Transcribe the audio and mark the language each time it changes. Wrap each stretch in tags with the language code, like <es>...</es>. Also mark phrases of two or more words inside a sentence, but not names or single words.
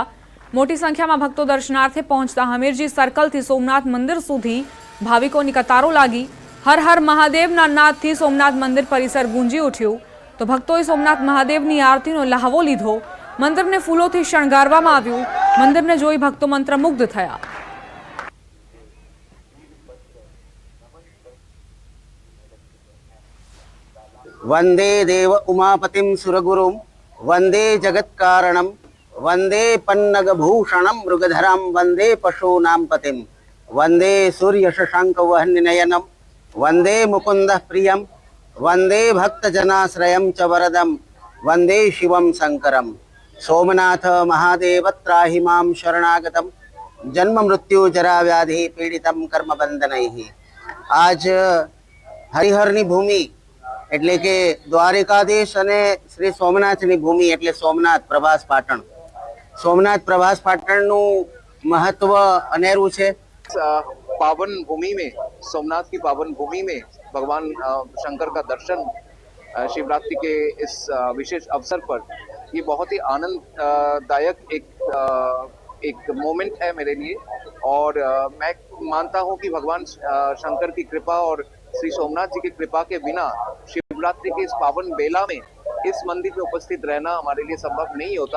<gu>મોટી સંખ્યામાં ભક્તો દર્શનાર્થે પહોંચતા હમીરજી સર્કલથી સોમનાથ મંદિર સુધી ભાવિકોની કતારો લાગી। હર હર મહાદેવના નાદથી સોમનાથ મંદિર પરિસર ગુંજી ઉઠ્યું તો ભક્તોએ સોમનાથ મહાદેવની આરતીનો લહાવો લીધો। મંદિરને ફૂલોથી શણગારવામાં આવ્યું। મંદિરને જોઈ ભક્તો મંત્રમુગ્ધ થયા।</gu> <sa>वंदे देव उमापतिं सुरगुरुं वंदे जगत्कारणं वंदे पन्नगभूषणं मृगधरं वंदे पशूनां पतिं वंदे सूर्यशशाङ्कवह्निनयनं वंदे मुकुन्दः प्रियं वंदे भक्तजनाश्रयं च वरदं वंदे शिवं शङ्करं। सोमनाथ महादेव त्राहि मां शरणागतं जन्म मृत्यु जरा व्याधि पीडितं कर्मबंधनैः।</sa> <gu>आज हरिहરની ભૂમિ એટલે કે દ્વારિકાધીશ અને શ્રી સોમનાથની ભૂમિ એટલે સોમનાથ પ્રભાસ પાટણ। સોમનાથ પ્રભાસ પાટણનું મહત્વ અનેરું છે।</gu> <hi>पावन भूमि में, सोमनाथ की पावन भूमि में भगवान शंकर का दर्शन शिवरात्रि के इस विशेष अवसर पर ये बहुत ही आनंददायक एक मोमेंट है मेरे लिए। और मैं मानता हूँ कि भगवान शंकर की कृपा और श्री सोमनाथ जी की कृपा के बिना शिवरात्रि के इस पावन बेला में इस मंदिर में उपस्थित रहना हमारे लिए संभव नहीं होता।</hi>